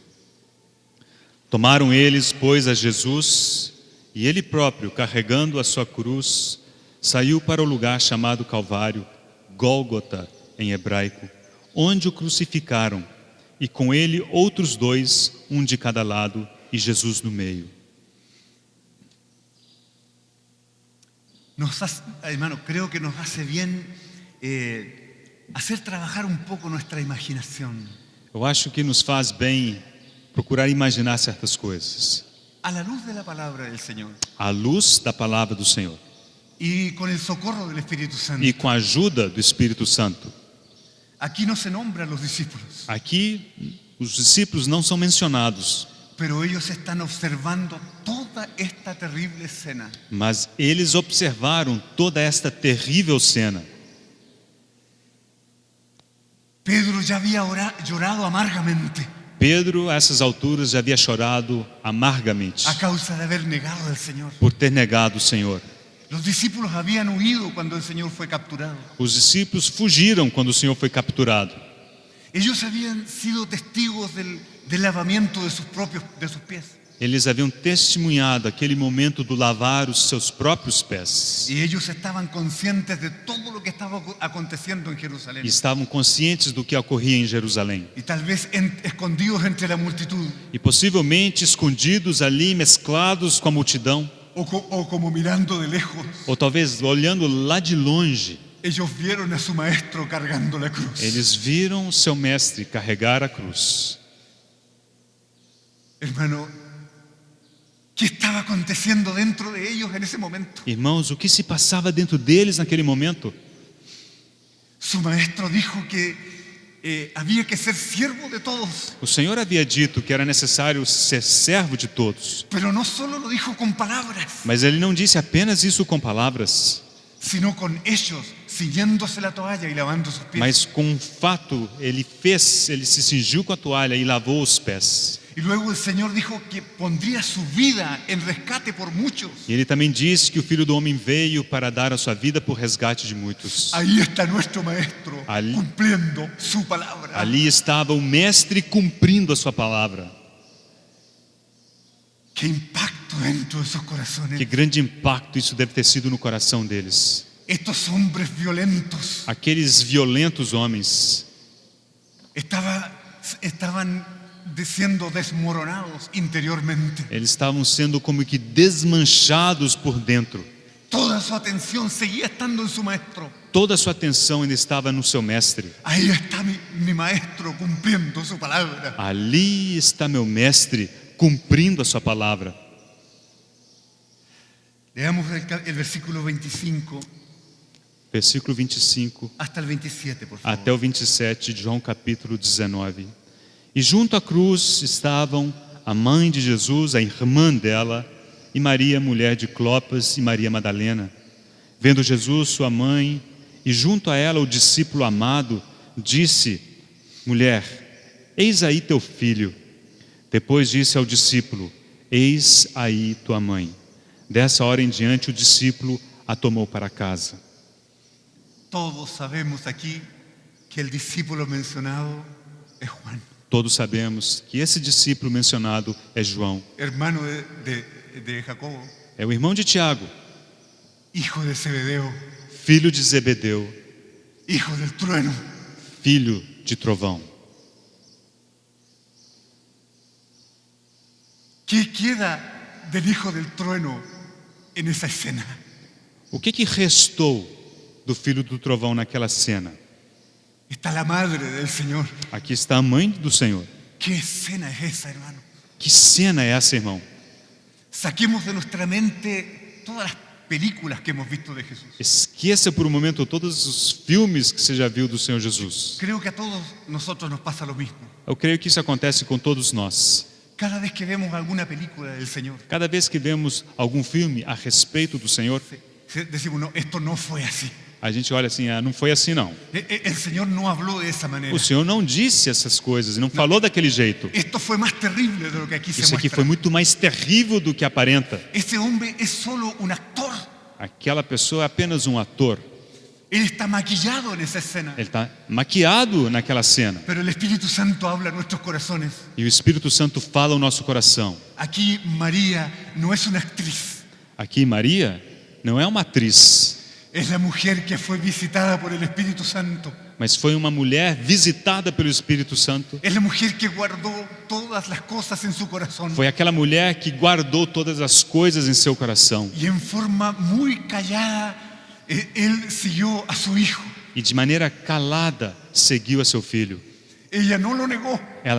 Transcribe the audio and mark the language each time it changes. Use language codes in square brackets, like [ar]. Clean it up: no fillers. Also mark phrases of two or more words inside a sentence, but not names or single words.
[pt] Tomaram eles, pois, a Jesus, e ele próprio, carregando a sua cruz, saiu para o lugar chamado Calvário, Gólgota em hebraico, onde o crucificaram, e com ele outros dois, um de cada lado, e Jesus no meio. [es] Hermano, creo que nos hace bien hacer trabajar un poco nuestra imaginación. [pt] Eu acho que nos faz bem procurar imaginar certas coisas, [es] A la luz de la palabra del Señor [pt] à luz da palavra do Senhor [es] y con el socorro del Espíritu Santo. [pt] e com a ajuda do Espírito Santo. [es] Aquí no se nombra a los discípulos, [pt] Aqui, os discípulos não são mencionados, [es] pero ellos están observando toda esta terrible escena. [pt] mas eles observaram toda esta terrível cena. [es] Pedro ya había llorado amargamente [pt] Pedro, a essas alturas, já havia chorado amargamente [es] a causa de haber negado al Señor. [pt] por ter negado o Senhor. [es] Los discípulos habían huido cuando el Señor fue capturado. [pt] Os discípulos fugiram quando o Senhor foi capturado. [es] Ellos habían sido testigos del lavamiento de sus pies. [pt] Eles haviam testemunhado aquele momento do lavar os seus próprios pés. [es] Y ellos estaban conscientes de todo lo que estaba aconteciendo en Jerusalén. [pt] E estavam conscientes do que ocorria em Jerusalém. [es] Y tal vez escondidos entre la multitud, [pt] E possivelmente escondidos ali, mesclados com a multidão, [es] o como mirando de lejos, [pt] ou talvez olhando lá de longe, [es] ellos vieron a su maestro cargando la cruz. [pt] eles viram o seu mestre carregar a cruz. [es] Hermano, ¿qué estaba aconteciendo dentro de ellos en ese momento? [pt] Irmãos, o que se passava dentro deles naquele momento? [es] Su maestro dijo que había que ser siervo de todos, [pt] O Senhor havia dito que era necessário ser servo de todos, [es] pero no solo lo dijo con palabras, [pt] mas Ele não disse apenas isso com palavras, [es] sino con ellos ciñéndose la toalla y lavando sus pies. [pt] mas com um fato. Ele se cingiu com a toalha e lavou os pés. [es] Y luego el Señor dijo que pondría su vida en rescate por muchos. [pt] E Ele também disse que o Filho do Homem veio para dar a sua vida por resgate de muitos. [es] Ahí está nuestro maestro [pt] Ali- [es] cumpliendo su palabra. [pt] Ali estava o mestre cumprindo a sua palavra. [es] Qué impacto dentro de esos corazones. [pt] Que grande impacto isso deve ter sido no coração deles. [es] Estos hombres violentos [pt] Aqueles violentos homens [es] estaban siendo desmoronados interiormente. [pt] eles estavam sendo como que desmanchados por dentro. [es] Toda su atención seguía estando en su maestro. [pt] Toda a sua atenção ainda estava no seu mestre. [es] Ahí está mi maestro cumpliendo su palabra. [pt] Ali está meu mestre cumprindo a sua palavra. [es] Leamos el versículo 25 [pt] Versículo 25 [es] hasta el 27, por favor. [pt] até o 27 de João capítulo 19. E junto à cruz estavam a mãe de Jesus, a irmã dela, e Maria, mulher de Clopas, e Maria Madalena. Vendo Jesus, sua mãe, e junto a ela o discípulo amado, disse: Mulher, eis aí teu filho. Depois disse ao discípulo: Eis aí tua mãe. Dessa hora em diante o discípulo a tomou para casa. [es] Todos sabemos aquí que el discípulo mencionado es Juan, [pt] Todos sabemos que esse discípulo mencionado é João, [es] hermano de Jacobo, [pt] é o irmão de Tiago, [es] hijo de Zebedeo, [pt] filho de Zebedeu, [es] hijo del trueno. [pt] filho de trovão. [es] ¿Qué queda del hijo del trueno en esa escena? [pt] O que restou do filho do trovão naquela cena? [es] Está la madre del Señor. [pt] Aqui está a mãe do Senhor. [es] ¿Qué escena es esa, hermano? [pt] Que cena é essa, irmão? [es] Saquemos de nuestra mente todas las películas que hemos visto de Jesús. [pt] Esqueça por um momento todos os filmes que você já viu do Senhor Jesus. [es] Creo que a todos nosotros nos pasa lo mismo. [pt] Eu creio que isso acontece com todos nós. [es] Cada vez que vemos alguna película del Señor, [pt] Cada vez que vemos algum filme a respeito do Senhor, [es] decimos, no, esto no fue así. [pt] a gente olha assim, não foi assim não. [es] El Señor no habló de esa manera. [pt] O Senhor não disse essas coisas, não falou daquele jeito. [es] Esto fue más terrible de lo que aquí se [pt] Isso aqui [es] muestra. [pt] foi muito mais terrível do que aparenta. [es] Ese hombre es solo un actor. [pt] Aquela pessoa é apenas um ator. [es] Él está maquillado en esa escena. [pt] Ele está maquiado naquela cena. [es] Pero el Espíritu Santo habla a nuestros corazones. [pt] E o Espírito Santo fala ao nosso coração. [es] Aquí María no es una actriz. [pt] Aqui Maria não é uma atriz, [es] Es la mujer que fue visitada por el Espíritu Santo. [pt] mas foi uma mulher visitada pelo Espírito Santo. [es] Es la mujer que guardó todas las cosas en su corazón. [pt] Foi aquela mulher que guardou todas as coisas em seu coração. [es] Y en forma muy callada, él siguió a su hijo. [pt] E de maneira calada seguiu a seu filho. [es] Ella no lo negó,